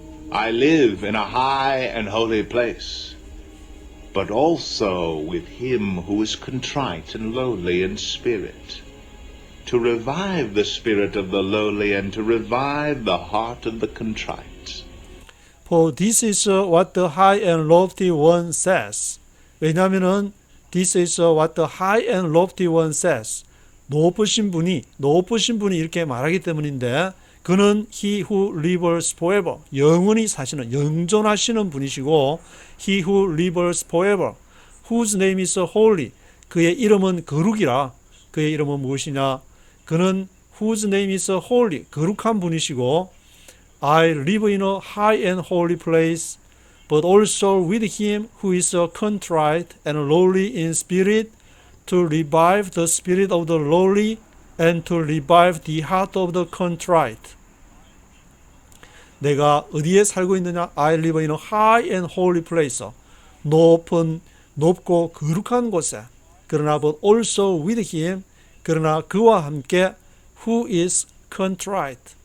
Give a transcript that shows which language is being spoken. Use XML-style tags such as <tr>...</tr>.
<en>I live in a high and holy place, but also with him who is contrite and lowly in spirit, to revive the spirit of the lowly and to revive the heart of the contrite. For this is what the high and lofty one says.</en> <ko>왜냐하면은</ko> <en>This is what the high and lofty one says.</en> <ko>높으신 분이 이렇게 말하기 때문인데 그는</ko> <en>he who lives forever</en> <ko>영원히 사시는 영존하시는 분이시고</ko> <en>he who lives forever whose name is holy</en> <ko>그의 이름은 거룩이라. 그의 이름은 무엇이냐? 그는</ko> <en>whose name is holy</en> <ko>거룩한 분이시고</ko> <en>I live in a high and holy place but also with him who is contrite and lowly in spirit to revive the spirit of the lowly and to revive the heart of the contrite.</en> <ko>내가 어디에 살고 있느냐?</ko> <en>I live in a high and holy place.</en> <ko>높고 거룩한 곳에. 그러나</ko> <en>but also with him.</en> <ko>그러나 그와 함께</ko> <en>who is contrite.</en>